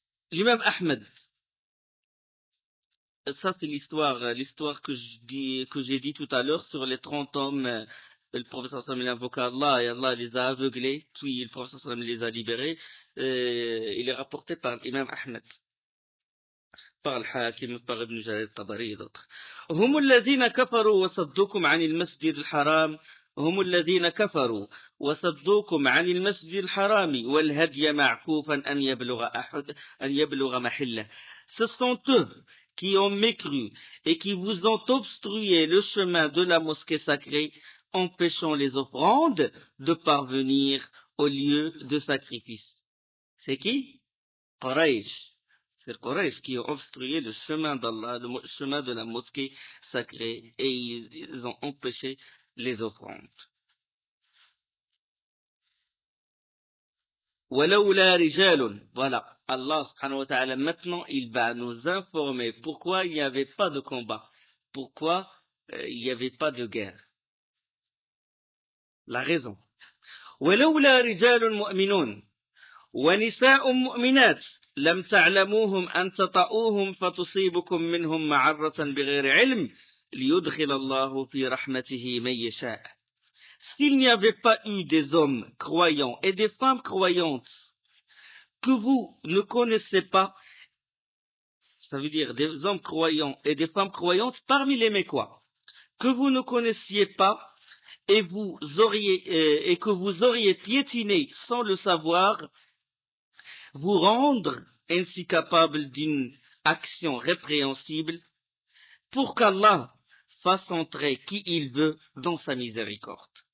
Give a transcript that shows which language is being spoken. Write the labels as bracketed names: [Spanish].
[French] L'imam Ahmed, ça c'est l'histoire que j'ai dit tout à l'heure sur les 30 hommes. Le professeur sallam invoqua Allah et Allah les a aveuglés, puis le professeur sallam les a libérés. Il est rapporté par l'imam Ahmed, par الحاكم, par Ibn Jarir al-Tabari et d'autres. [Arabic] هم الذين كفروا وصدوكم عن المسجد الحرام هم الذين كفروا وصدوكم عن المسجد الحرام والهدي معكوفا أن يبلغ محله. [French] Ce sont eux qui ont mécru et qui vous ont obstrué le chemin de la mosquée sacrée, empêchant les offrandes de parvenir au lieu de sacrifice. C'est qui? Quraysh. C'est Quraysh qui ont obstrué le chemin d'Allah, le chemin de la mosquée sacrée, et ils ont empêché les offrandes. [Arabic] وَلَوْلَا رِجَالٌ. [French] Voilà, Allah subhanahu wa ta'ala maintenant il va nous informer pourquoi il n'y avait pas de combat, pourquoi il n'y avait pas de guerre. La raison. [Arabic] وَلَوْلَا رِجَالٌ مُؤْمِنُونَ ونساء مؤمنات لم تعلموهم أن تطؤوهم فتصيبكم منهم معرة بغير علم ليدخل الله في رحمته من يشاء. [French] S'il n'y avait pas eu des hommes croyants et des femmes croyantes que vous ne connaissez pas, ça veut dire des hommes croyants et des femmes croyantes parmi les Mécois, que vous ne connaissiez pas et que vous auriez piétiné sans le savoir, vous rendre ainsi capable d'une action répréhensible, pour qu'Allah fasse entrer qui il veut dans sa miséricorde.